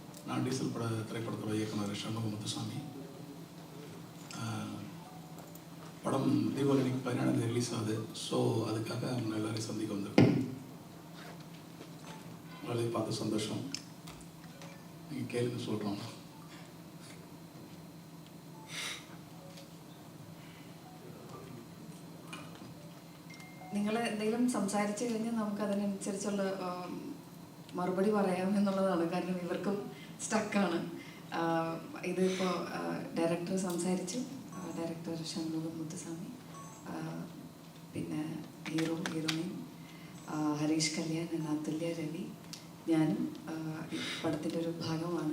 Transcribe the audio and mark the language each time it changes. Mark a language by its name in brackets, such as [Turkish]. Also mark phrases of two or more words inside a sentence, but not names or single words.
[Tamil] நான் டீசல் திரைப்படத்தோட இயக்குனர் சண்முக முத்துசாமி. படம் தீபாவளி 17 ரிலீஸ் ஆகுது. ஸோ அதுக்காக அவங்க எல்லாரையும் சந்திக்க வந்திருக்கோம். உங்களையும் பார்த்து சந்தோஷம். நீங்கள் கேளுங்க சொல்கிறோம். [Malayalam] നിങ്ങൾ എന്തെങ്കിലും സംസാരിച്ചു കഴിഞ്ഞാൽ നമുക്ക് അതിനനുസരിച്ചുള്ള മറുപടി പറയാമെന്നുള്ളതാണ്. കാരണം ഇവർക്കും സ്റ്റക്കാണ്. ഇതിപ്പോൾ ഡയറക്ടർ സംസാരിച്ചു, ഡയറക്ടർ ഷൺമുഖ മുത്തുസ്വാമി, പിന്നെ ഹീറോയിൻ ഹരീഷ് കല്യാൺ, അതുല്യ രവി, ഞാനും ഈ പടത്തിൻ്റെ ഒരു ഭാഗമാണ്.